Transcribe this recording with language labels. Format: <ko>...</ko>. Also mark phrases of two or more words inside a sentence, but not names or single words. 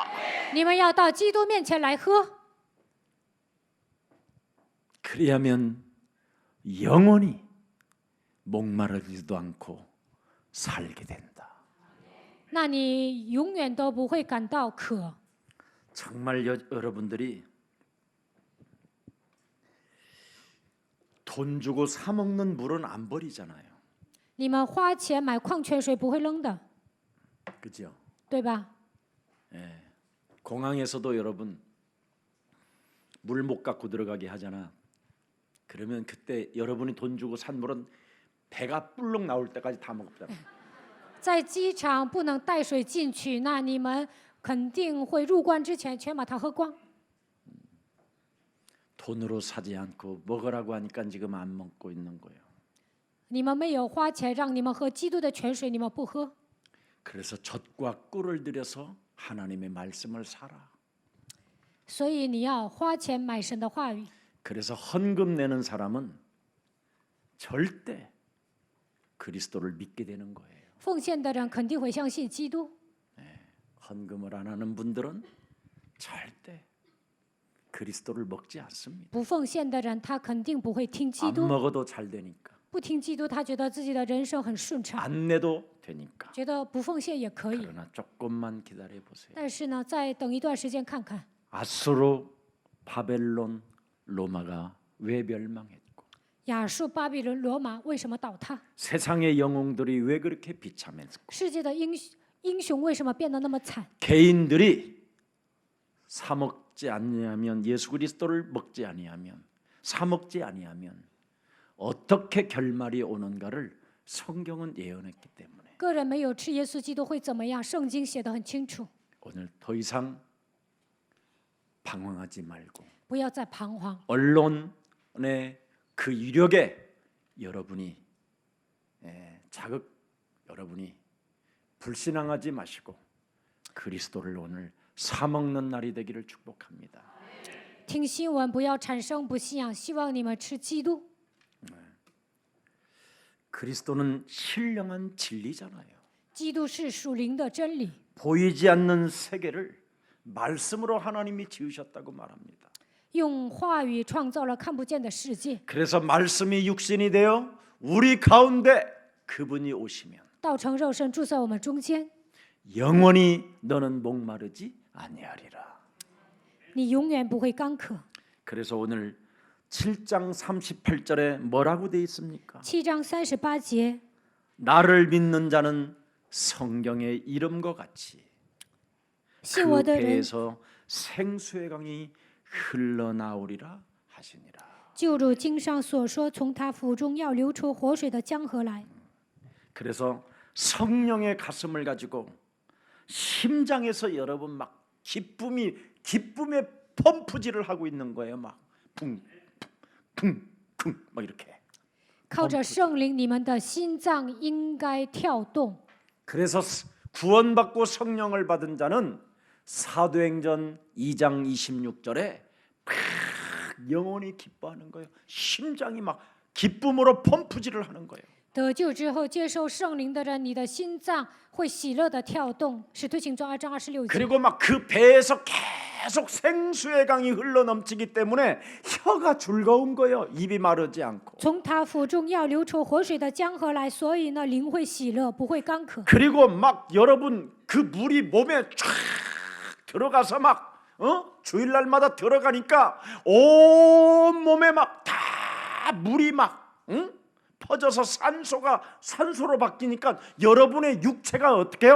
<zh>你们要到基督面前来喝，</zh> <ko>그리하면 영원히 목마르지도 않고 살게 된다.</ko> <zh>那你永远都不会感到渴。</zh> <ko>정말 여러분들이 돈 주고 사 먹는 물은 안 버리잖아요.</ko> <zh>你们花钱买矿泉水不会扔的，</zh> <ko>그죠?</ko> <zh>对吧？</zh> <ko>공항에서도 여러분 물 못 갖고 들어가게 하잖아. 그러면 그때 여러분이 돈 주고 산 물은 배가 불룩 나올 때까지 다 먹잖아.</ko> <zh>在机场不能带水进去，那你们肯定会入关之前全把它喝光。</zh> <ko>돈으로 사지 않고 먹으라고 하니까 지금 안 먹고 있는 거예요.</ko> <zh>你们没有花钱让你们喝基督的泉水，你们不喝。</zh> <ko>그래서 젖과 꿀을 들여서 하나님의 말씀을 살아.</ko> <zh>所以你要花钱买神的话语。</zh> <ko>그래서 헌금 내는 사람은 절대 그리스도를 믿게 되는 거예요.</ko> <zh>奉献的人肯定会相信基督，</zh> <ko>헌금을 안 하는 분들은 절대 그리스도를 먹지 않습니다.</ko> <zh>不奉献的人他肯定不会听基</zh> <ko>안</ko> <zh>督，</zh> <ko>먹어도 잘 되니까,</ko> <zh>不听基督，他觉得自己的人生很顺畅，</zh> <ko>안 내도 되니까.</ko> <zh>觉得不奉献也可以。</zh> <ko>그러나 조금만 기다려 보세요.</ko> <zh>但是呢，再等一段时间看看，</zh> <ko>아수르, 바벨론, 로마가 왜 멸망했고,</ko> <zh>亚述、巴比伦、罗马为什么倒塌？</zh> <ko>세상의 영웅들이 왜 그렇게 비참했고,</ko> <zh>世界的英雄为什么变得那么惨？</zh> <ko>개인들이 사 먹지 아니하면, 예수 그리스도를 먹지 아니하면, 사 먹지 아니하면 어떻게 결말이 오는가를 성경은 예언했기 때문에</ko> <zh>个人没有吃耶稣基督会怎么样？圣经写得很清楚，</zh> <ko>오늘 더 이상 방황하지 말고</ko> <zh>不要再彷徨。</zh> <ko>언론의 그 유력에 여러분이 여러분이 불신앙하지 마시고 그리스도를 오늘 사 먹는 날이 되기를 축복합니다.</ko> <zh>听新闻不要产生不信仰，希望你们吃基督。</zh> <ko>그리스도는 신령한 진리잖아요.</ko> <zh>基督是属灵的真理，</zh> <ko>보이지 않는 세계를 말씀으로 하나님이 지으셨다고 말합니다.</ko> <zh>用话语创造了看不见的世界。</zh> <ko>그래서 말씀이 육신이 되어 우리 가운데 그분이 오시면</ko> <zh>道成肉身住在我们中间，</zh> <ko>영원히 너는 목마르지 아니하리라.</ko> <zh>你永远不会干渴。</zh> <ko>그래서 오늘 7장 38절에 뭐라고 돼 있습니까?</ko> <zh>7章38节，</zh> <ko>나를 믿는 자는 성경의 이름과 같이</ko> <zh>信</zh> <ko>그</ko> <zh>我的人</zh> <ko>배에서 생수의 강이 흘러나오리라 하시니라.</ko> <zh>就如经上所说，从他腹中要流出活水的江河来。</zh> <ko>그래서 성령의 가슴을 가지고 심장에서 여러분 막 기쁨의 펌프질을 하고 있는 거예요. 막 쿵쿵쿵쿵 막 이렇게.</ko> <zh>靠着圣灵，你们的心脏应该跳动。</zh> <ko>그래서 구원받고 성령을 받은 자는 사도행전 2장 26절에 영원히 기뻐하는 거예요. 심장이 막 기쁨으로 펌프질을 하는 거예요.</ko> <zh>得救之后，接受圣灵的人，你的心脏会喜乐的跳动。使徒行传2章26节。</zh> <ko>그리고 막 그 배에서 계속 생수의 강이 흘러 넘치기 때문에 혀가 즐거운 거예요. 입이 마르지 않고.</ko> <zh>从他腹中要流出活水的江河来，所以呢，灵会喜乐，不会干渴。</zh> <ko>그리고 막 여러분 그 물이 몸에 쫙 들어가서 막 주일날마다 들어가니까 온 몸에 막 다 물이 막 퍼져서 산소로 바뀌니까 여러분의 육체가 어떻게 해요?</ko>